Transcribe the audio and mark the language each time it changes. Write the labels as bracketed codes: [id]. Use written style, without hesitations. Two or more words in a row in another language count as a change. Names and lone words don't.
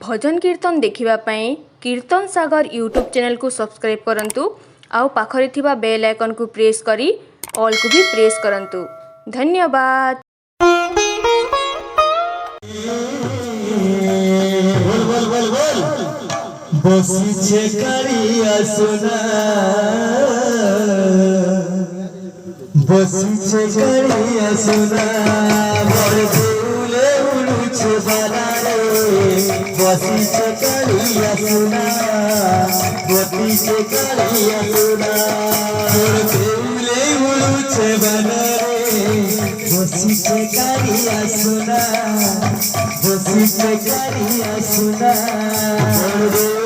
[or] ଭଜନ କୀର୍ତ୍ତନ ଦେଖିବା ପାଇଁ କୀର୍ତ୍ତନ ସାଗର ୟୁଟ୍ୟୁବ ଚ୍ୟାନେଲ କୁ ସବସ୍କ୍ରାଇବ କରନ୍ତୁ ଆଉ ପାଖରେ ଥିବା [en] bell icon [or] କୁ ପ୍ରେସ କରି ଅଲ କୁ ଭି ପ୍ରେସ କରନ୍ତୁ। धन्यवाद। ବସିଛେ କାଳିଆ ସୁନା ବସିଛେ କାଳିଆ ସୁନା ମୋର ଦେଉଳେ ଉଡୁଛେ ବାଲାରେ ବସିଛେ କାଳିଆ ସୁନା ବସିଛେ କାଳିଆ ସୁନା ମୋର ଦେଉଳେ ଉଡୁଛେ ବାଲାରେ ବସିଛେ କାଳିଆ ସୁନା ବସିଛେ କାଳିଆ ସୁନା ମୋର